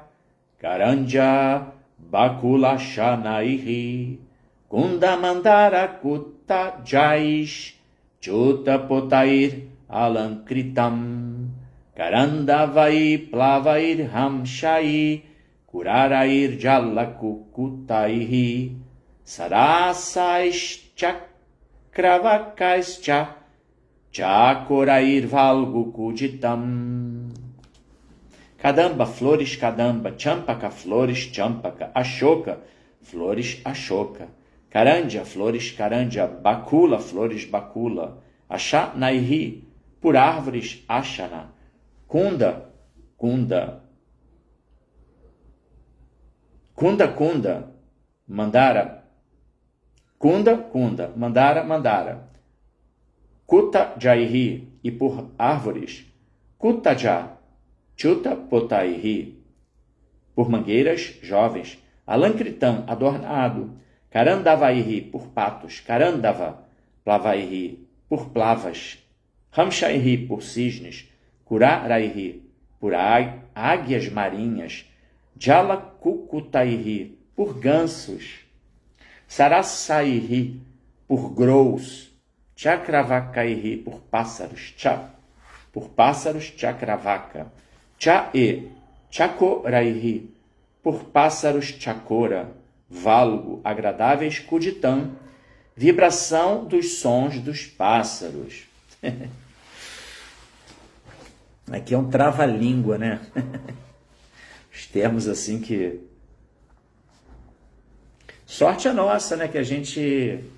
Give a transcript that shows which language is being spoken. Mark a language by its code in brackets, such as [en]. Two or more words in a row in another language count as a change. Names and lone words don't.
[sa] करञ्ज बकुल असनैः, कुन्दमन्दार कुटजैः, चूत पोतैः अलङ्कृतम्, कारण्डवैः प्लवैः हंसैः, कुररैः जलकुक्कुटैः, सारसैः चक्रवाकैश्च, चकोरैः वल्गु कूजितम्. [pt] Kadamba, flores Kadamba, Champaka, flores Champaka, Ashoka, flores Ashoka, Karanja, flores Karanja, Bakula, flores Bakula, Ashanaihi, por árvores Ashana, Kunda, Kunda, Kunda, Kunda, Mandara, Kunda, Kunda, Mandara, Mandara, Kuta Jaihi, e por árvores, Kutaja, Chuta Potaihi, por mangueiras jovens, Alankritam, adornado, Karandavaihi, por patos, Karandava, Plavaihi, por plavas, Hamshaihi, por cisnes, Kuraraihi, por águias marinhas, Jalakukutaihi, por gansos, Sarasaihi, por grous, Chakravakaihi, por pássaros, Chakravaka, Cha-e, Chakoraihi, por pássaros Chakora, válgo, agradáveis Kuditam, vibração dos sons dos pássaros. Aqui é um trava-língua, né? Os termos assim que... Sorte a nossa, né?